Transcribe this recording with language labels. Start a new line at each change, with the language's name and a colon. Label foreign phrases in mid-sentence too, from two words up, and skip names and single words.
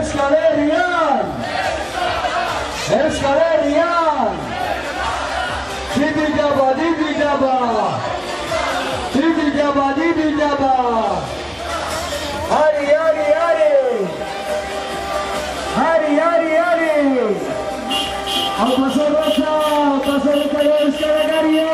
Basque: Euskal Herrian! Euskal Herrian! Dibidaba, dibidaba! Dibidaba, dibidaba! Hari, hari, hari! Hari, hari, hari!
Spanish: Paso Rosa de Euskal Herria!